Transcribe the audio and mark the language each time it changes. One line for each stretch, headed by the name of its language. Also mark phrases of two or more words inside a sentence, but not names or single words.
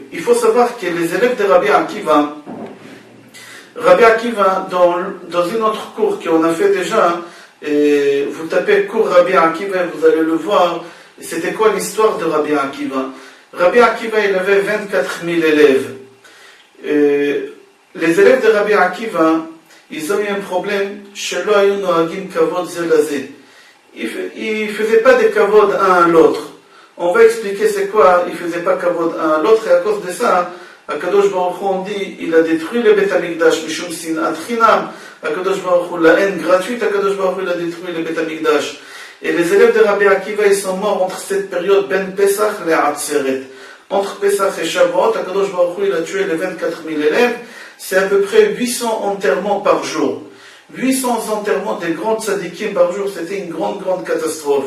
French: Il faut savoir que les élèves de Rabbi Akiva, dans une autre cours qu'on a fait déjà, et vous tapez cours Rabbi Akiva, vous allez le voir. C'était quoi l'histoire de Rabbi Akiva? Rabbi Akiva, il avait 24 000 élèves. Les élèves de Rabbi Akiva, ils ont eu un problème.
Hebrew: שלא היו נוהגים כבוד זה לזה.
French: Ils ne faisaient pas des kavod un à l'autre. On va expliquer c'est quoi, ils ne faisaient pas kavod un à l'autre, et à cause de ça, Akadosh Baruch Hu, on dit, il a détruit le Beth Amikdash,
Hebrew: משום שנאת חינם.
French: Akadosh Baruch Hu, la haine gratuite, Akadosh Baruch Hu, il a détruit le Beth Amikdash. Et les élèves de Rabbi Akiva, ils sont morts entre cette période, Ben Pesach et Atzeret. Entre Pesach et Shavuot, Akadosh Baruch Hu, il a tué les 24 000 élèves. C'est à peu près 800 enterrements par jour. 800 enterrements des grands tzadikim par jour, c'était une grande catastrophe.